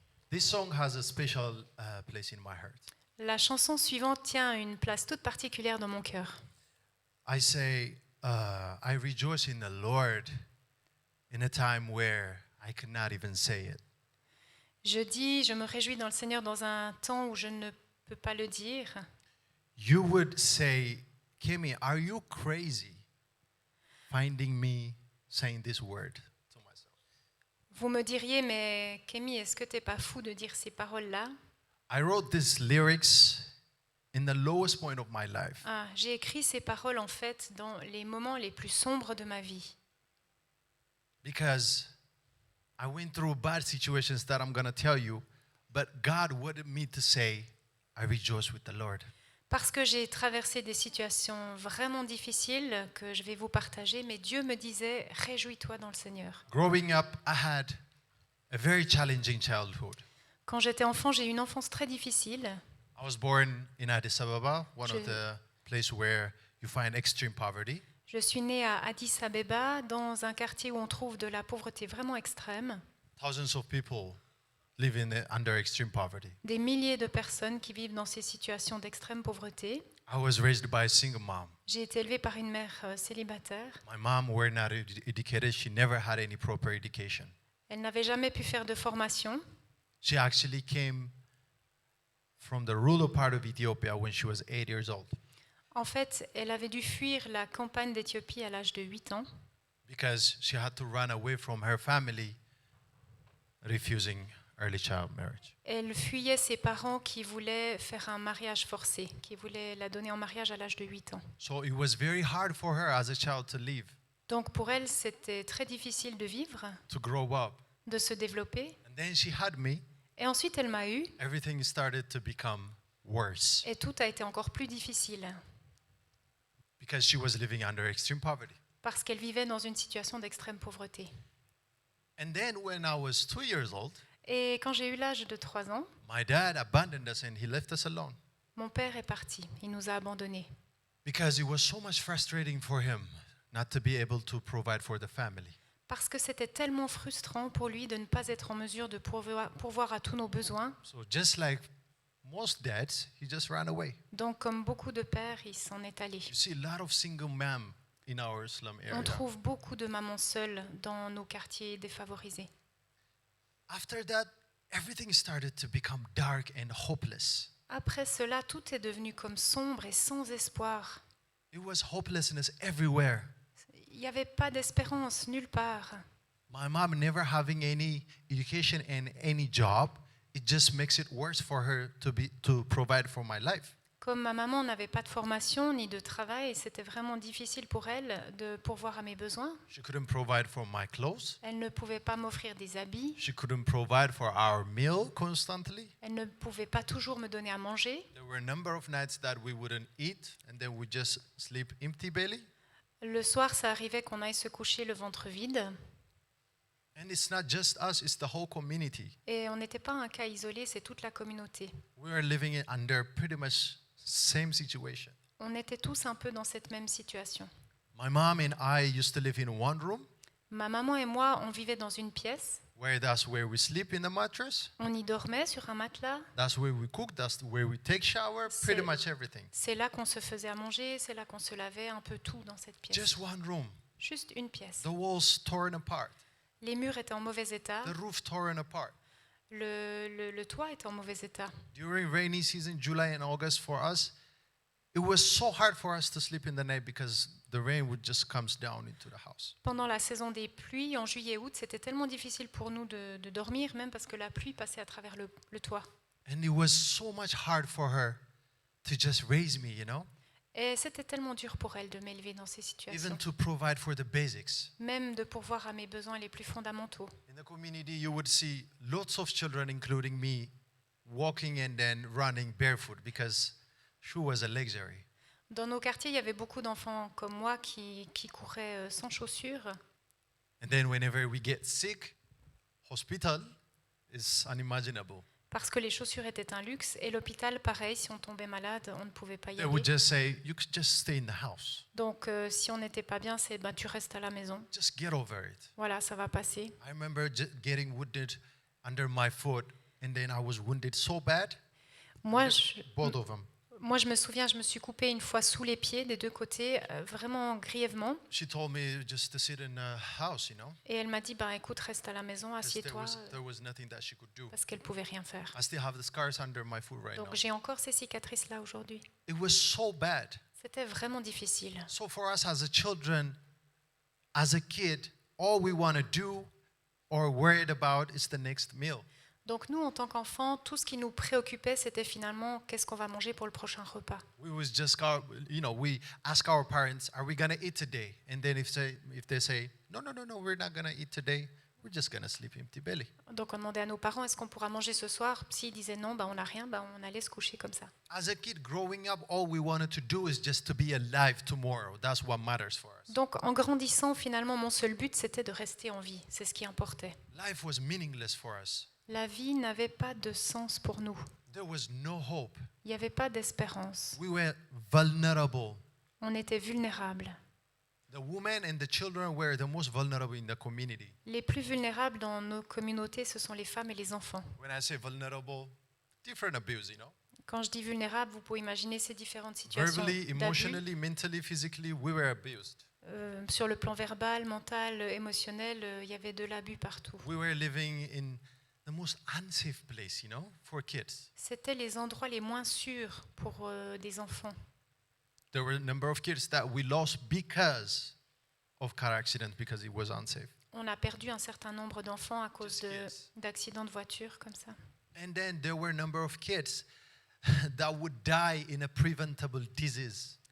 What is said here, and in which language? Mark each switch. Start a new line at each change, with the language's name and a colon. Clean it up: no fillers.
English: This song has a special place in my heart.
French: La chanson suivante tient une place toute particulière dans mon cœur.
English: I say, I rejoice in the Lord in a time where I could not even say it.
French: Je me réjouis dans le Seigneur dans un temps où je ne peux pas le dire.
English: you would say, Kimmy, are you crazy finding me saying this word to myself?
French: Vous me diriez, mais Kémy, est-ce que t'es pas fou de dire ces paroles-là?
English: I wrote these lyrics in the lowest point of my life.
French: J'ai écrit ces paroles en fait dans les moments les plus sombres de ma vie.
English: Because I went through bad situations that I'm going to tell you, but God wanted me to say, I rejoice with the Lord.
French: Parce que j'ai traversé des situations vraiment difficiles que je vais vous partager, mais Dieu me disait, réjouis-toi dans le Seigneur.
English: Growing up, I had a very challenging childhood.
French: Quand j'étais enfant, j'ai eu une enfance très difficile.
English: I was born in Addis Ababa, one
French: Je-
English: of the places where you find extreme poverty.
French: Je suis née à Addis Abeba, dans un quartier où on trouve de la pauvreté vraiment extrême.
English: Thousands of people live under extreme poverty.
French: Des milliers de personnes qui vivent dans ces situations d'extrême pauvreté.
English: I was raised by a single mom.
French: J'ai été élevée par une mère célibataire.
English: My mom were not educated. She never had any proper education.
French: Elle n'avait jamais pu faire de formation.
English: She actually came from the rural part of Ethiopia when she was 8 years old
French: En fait, elle avait dû fuir la campagne d'Éthiopie à l'âge de 8 ans
English: because she had to run away from her family refusing early child marriage.
French: Elle fuyait ses parents qui voulaient faire un mariage forcé, qui voulaient la donner en mariage à l'âge de 8 ans.
English: So it was very hard for her as a child to live,
French: Donc pour elle, c'était très difficile de vivre,
English: to grow up.
French: de se développer.
English: And then she had me.
French: Et ensuite, elle m'a eu,
English: Everything started to become worse
French: et tout a été encore plus difficile,
English: because she was living under extreme poverty.
French: parce qu'elle vivait dans une situation d'extrême pauvreté.
English: And then when I was 2 years old,
French: Et quand j'ai eu l'âge de 3 ans,
English: my dad abandoned us and he left us alone
French: mon père est parti, il nous a abandonnés.
English: because it was so much frustrating for him not to be able to provide for the family.
French: Parce que c'était tellement frustrant pour lui de ne pas être en mesure de pourvoir à tous nos besoins.
English: So just like most dads, he just ran away.
French: Donc, comme beaucoup de pères, il s'en est allé.
English: You see a lot of single men in our slum
French: On
English: area.
French: trouve beaucoup de mamans seules dans nos quartiers défavorisés.
English: After that, everything started to become dark and hopeless.
French: Après cela, tout est devenu comme sombre et sans espoir.
English: It was hopelessness everywhere.
French: Il n'y avait pas d'espérance nulle part.
English: My mom never having any education and any job, it just makes it worse for her to provide for my life.
French: Comme ma maman n'avait pas de formation ni de travail, c'était vraiment difficile pour elle de pourvoir à mes besoins.
English: She couldn't provide for my clothes.
French: Elle ne pouvait pas m'offrir des habits.
English: She couldn't provide for our meal constantly.
French: Elle ne pouvait pas toujours me donner à manger.
English: There were a number of nights that we wouldn't eat and then we just sleep empty belly.
French: Le soir, ça arrivait qu'on aille se coucher le ventre vide.
English: And it's not just us, it's the whole community.
French: Et on n'était pas un cas isolé, c'est toute la communauté.
English: We were living under pretty much same situation.
French: On était tous un peu dans cette même situation.
English: My mom and I used to live in one room
French: Ma maman et moi, on vivait dans une pièce.
English: that's where we sleep in the mattress.
French: On y dormait sur un matelas.
English: That's where we cook, that's where we take shower, pretty much everything.
French: C'est là qu'on se faisait à manger, c'est là qu'on se lavait, un peu tout dans cette pièce.
English: Just one room.
French: Juste une pièce.
English: The walls torn apart,
French: Les murs étaient en mauvais état.
English: the roof torn apart.
French: Le toit était en mauvais état.
English: During rainy season, July and August for us, it was so hard for us to sleep in the night because the rain would just comes down into the house.
French: Pendant la saison des pluies, en juillet-août, c'était tellement difficile pour nous de dormir, même parce que la pluie passait à travers le toit.
English: And it was so much hard for her to just raise me, you know,
French: Et c'était tellement dur pour elle de m'élever dans ces situations.
English: even to provide for the basics.
French: Même de pourvoir à mes besoins les plus fondamentaux.
English: In the community, you would see lots of children, including me, walking and then running barefoot because shoe was a luxury.
French: Dans nos quartiers, il y avait beaucoup d'enfants comme moi qui couraient sans chaussures.
English: And then whenever we get sick, hospital is unimaginable.
French: Parce que les chaussures étaient un luxe. Et l'hôpital, pareil, si on tombait malade, on ne pouvait pas y
English: They would
French: aller.
English: just say, you could just stay in the house.
French: Donc, si on n'était pas bien, c'est tu restes à la maison.
English: Just get over it.
French: Voilà, ça va passer.
English: I remember getting wounded under my foot, and then I was wounded so bad,
French: Moi,
English: both of them.
French: Moi, je me souviens, je me suis coupée une fois sous les pieds des deux côtés, vraiment grièvement.
English: She told me just to sit in a house,
French: Et elle m'a dit, bah, écoute, reste à la maison,
English: 'cause
French: assieds-toi,
English: there was nothing that she could do.
French: parce qu'elle pouvait rien faire.
English: I still have the scars under my foot right
French: Donc
English: now.
French: j'ai encore ces cicatrices-là aujourd'hui.
English: It was so bad.
French: C'était vraiment difficile.
English: So for us as a children, as a kid, all we want to do or worried about is the next meal.
French: Donc nous, en tant qu'enfants, tout ce qui nous préoccupait, c'était finalement qu'est-ce qu'on va manger pour le prochain repas.
English: We was just, we ask our parents, are we going to eat today? And then if they say, no, we're not going to eat today, we're just going to sleep empty belly.
French: Donc on demandait à nos parents, est-ce qu'on pourra manger ce soir? S'ils disaient non, bah, on n'a rien, bah, on allait se coucher comme ça.
English: As a kid growing up, all we wanted to do is just to be alive tomorrow. That's what matters for us.
French: Donc en grandissant, finalement, mon seul but, c'était de rester en vie. C'est ce qui importait.
English: Life was meaningless for us.
French: La vie n'avait pas de sens pour nous.
English: There was no hope.
French: Il n'y avait pas d'espérance.
English: We were vulnerable.
French: On était vulnérables.
English: The women and the children were the most vulnerable in the community.
French: Les plus vulnérables dans nos communautés, ce sont les femmes et les enfants.
English: When I say vulnerable, different abuse,
French: Quand je dis vulnérable, vous pouvez imaginer ces différentes situations
English: Verbally,
French: d'abus.
English: emotionally, mentally, physically, we were abused.
French: Sur le plan verbal, mental, émotionnel, il y avait de l'abus partout.
English: We were living in the most unsafe place, for kids.
French: C'était les endroits les moins sûrs pour des enfants.
English: There were a number of kids that we lost because of car accident because it was unsafe.
French: On a perdu un certain nombre d'enfants à cause
English: Just kids.
French: d'accidents de voiture comme ça.
English: And then there were a number of kids that would die in a preventable disease